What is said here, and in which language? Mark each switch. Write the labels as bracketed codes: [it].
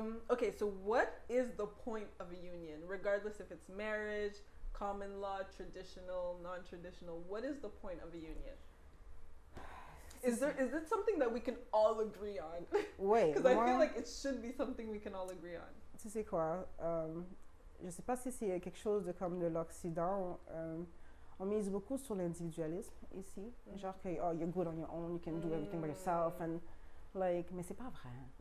[en] Okay, so what is the point of a union, regardless if it's marriage, common law, traditional, non-traditional? What is the point of a union? Is it something that we can all agree on? Because I feel like it should be something we can all agree on. [fr] Tu sais quoi? Je sais pas si c'est quelque chose de comme de l'Occident. On mise beaucoup sur l'individualisme ici. Genre que [en] you're good on your own, you can do everything by yourself, and like, [fr] mais c'est pas vrai.